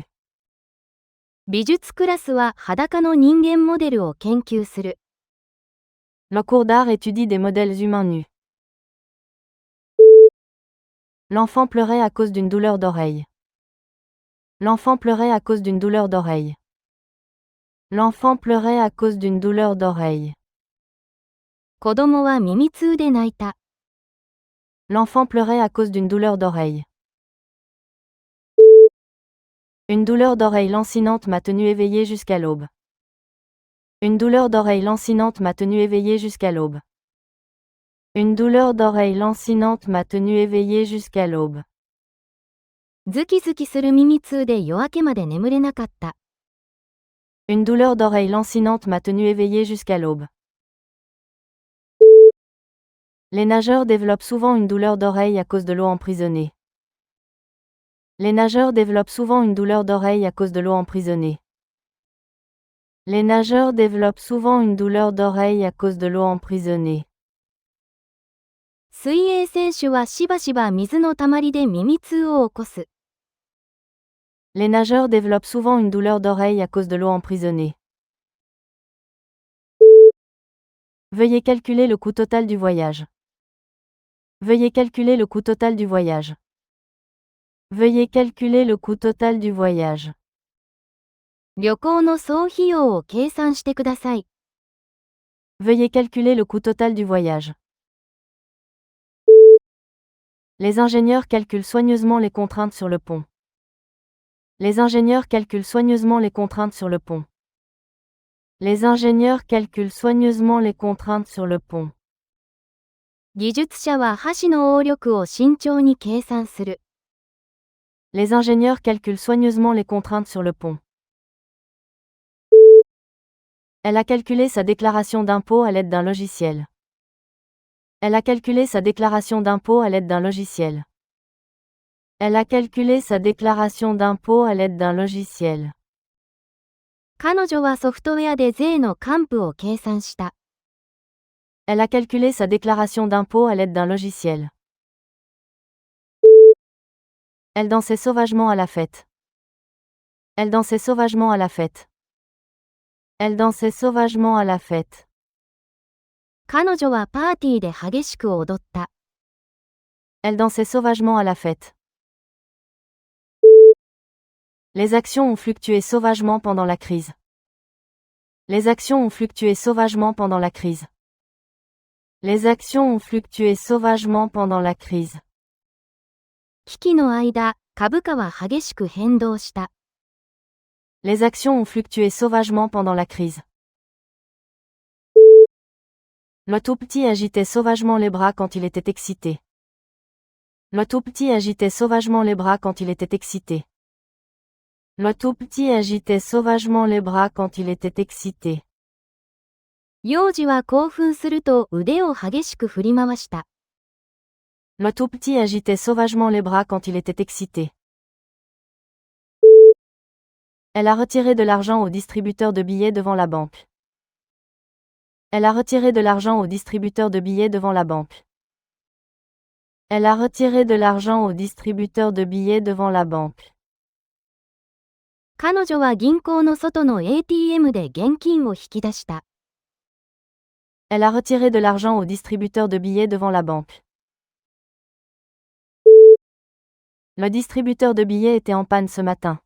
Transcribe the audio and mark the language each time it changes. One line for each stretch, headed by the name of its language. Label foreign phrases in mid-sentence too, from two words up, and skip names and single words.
Japanese: 美術クラスは裸の人間モデルを研究する。
French: Le cours d'art étudie des modèles humains nus. L'enfant pleurait à cause d'une douleur d'oreille. L'enfant pleurait à cause d'une douleur d'oreille. L'enfant pleurait à cause d'une douleur d'oreille.
Japanese: 子供は耳痛で泣いた。
French: L'enfant pleurait à cause d'une douleur d'oreille. Une douleur d'oreille lancinante m'a tenu éveillé jusqu'à l'aube. Une douleur d'oreille lancinante m'a tenu éveillé jusqu'à l'aube. Une douleur d'oreille lancinante m'a tenu éveillé jusqu'à l'aube.
Japanese: ズキズキする耳痛で夜明けまで眠れなかった。
French: Une douleur d'oreille lancinante m'a tenu éveillé jusqu'à l'aube. Les nageurs développent souvent une douleur d'oreille à cause de l'eau emprisonnée. Les nageurs développent souvent une douleur d'oreille à cause de l'eau emprisonnée. Les nageurs développent souvent une douleur d'oreille à cause de l'eau emprisonnée.
Japanese: 水泳選手はしばしば水のたまりで耳痛を起こす。
French: Les nageurs développent souvent une douleur d'oreille à cause de l'eau emprisonnée. Veuillez calculer le coût total du voyage. Veuillez calculer le coût total du voyage. Veuillez calculer le coût total du voyage.
Japanese: 旅行の総費用を計算してください。
French: Veuillez calculer le coût total du voyage. Les ingénieurs calculent soigneusement les contraintes sur le pont. Les ingénieurs calculent soigneusement les contraintes sur le pont. Les ingénieurs calculent soigneusement les contraintes sur le pont.
Japanese: 技術者は箸の応力を慎重に計算する。
French: Les ingénieurs calculent soigneusement les contraintes sur le pont. Elle a calculé sa déclaration d'impôt à l'aide d'un logiciel. Elle a calculé sa déclaration d'impôt à l'aide d'un logiciel. Elle a calculé sa déclaration d'impôt à l'aide d'un logiciel.
Japanese: 彼女はソフトウェアで税の還付を計算した。
French: Elle a calculé sa déclaration d'impôt à l'aide d'un logiciel. Elle dansait sauvagement à la fête. Elle dansait sauvagement à la fête. Elle dansait sauvagement à la fête.
Japanese: 彼女はパーティーで激しく踊った。
French: Elle dansait sauvagement à la fête. Les actions ont fluctué sauvagement pendant la crise. Les actions ont fluctué sauvagement pendant la crise. Les actions ont fluctué sauvagement pendant la crise.
Japanese: 危機の間、株価は激しく変動した。
French: Les actions ont fluctué sauvagement pendant la crise. Le tout petit agitait sauvagement les bras quand il était excité. Le tout petit agitait sauvagement les bras quand il était excité. Le tout petit agitait sauvagement les bras quand il était excité.
Japanese: 幼児は興奮すると腕を激しく振り回した。
French: Le tout petit agitait sauvagement les bras quand il était excité. Elle a retiré de l'argent au distributeur de billets devant la banque. Elle a retiré de l'argent au distributeur de billets devant la banque. Elle a retiré de l'argent au distributeur de billets devant la banque.
Japanese: 彼女は銀行の外の ATM で現金を引き出した。
French: Elle a retiré de l'argent au distributeur de billets devant la banque. Le distributeur de billets était en panne ce matin.